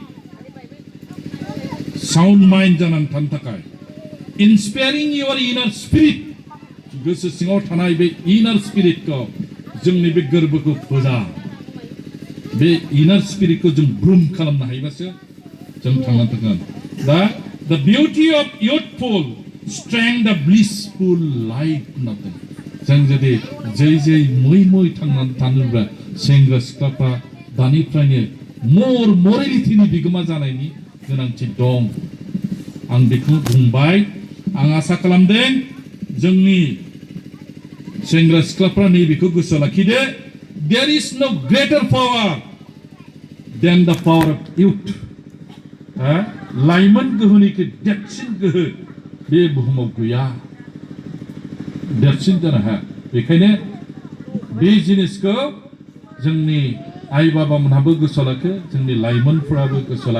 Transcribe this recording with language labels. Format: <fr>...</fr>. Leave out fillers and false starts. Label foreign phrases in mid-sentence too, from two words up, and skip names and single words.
<en>sound mind</en> <brx>जानानै थानो थाखाय</brx> <en>inspiring your inner spirit</en> <brx>गोसो सिङाव थानाय बे इनार स्पिरिटखौ जोंनि बे गोरबोखौ फोजा बे इनार स्पिरिटखौ जों ब्रुम खालामनो हायोबासो जों थांनानै थागोन दा</brx> <en>the beauty of youthful strength the blissful life nothing</en> <brx>जों जुदि जै मै थांनानै थानोब्ला सेंग्रा सिख्लाफ्रा दानिफ्रायनो मरेलिटिनि बिगोमा जानायनि गोनांथि दं आं बेखौ बुंबाय आं आसा खालामदों जोंनि सेंग्रा सिख्लाफ्रा नैबेखौ गोसोआव लाखिदो</brx> <en>there is no greater power than the power of youth</en> <brx>लाइमोन गोहोनिख्रुइ देरसिन गोहो बे बुहुमाव गैया देरसिन जानो हाया बेखायनो बे जिनिसखौ जोंनि आइ बाबामोनहाबो गोसोआव लाखो जोंनि लाइमोनफोराबो गोसोआव</brx>